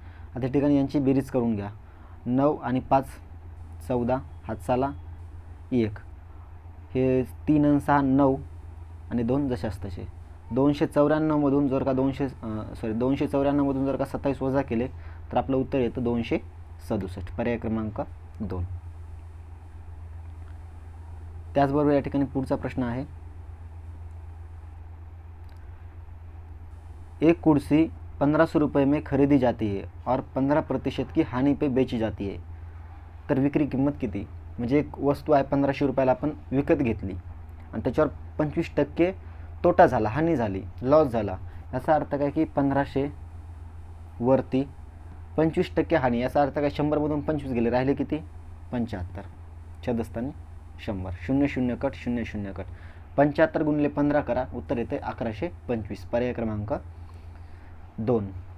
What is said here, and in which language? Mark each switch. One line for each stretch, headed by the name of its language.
Marathi: आता ठिकाणी यांची बेरीज करून घ्या। 9 आणि 5 14, हातसाला 1, हे 3 आणि 6 9 आणि 2 जशास तसे। 294 मधून जर का 294 मधून जर का 27 वजा केले तर आपलं उत्तर येतं 267, पर्याय क्रमांक 2। त्याचबरोबर या ठिकाणी पुढचा प्रश्न आहे,
Hindi: एक कुर्सी 1500 रुपये में खरीदी जाती है और 15% की हानि पे बेची जाती है।
Marathi: तर विक्री किंमत किती, म्हणजे एक वस्तू आहे 1500 रुपयाला आपण विकत घेतली आणि त्याच्यावर 25% तोटा झाला, हानी झाली, लॉस झाला। याचा अर्थ काय की 1500 वरती 25% हानी। याचा अर्थ काय 100 मधून 25 गेले, राहिले किती 75, छेदस्थानी 100, 0 0 कट 0 0 कट, 75 गुणिले 15 करा, उत्तर येते 1125, पर्याय क्रमांक 2।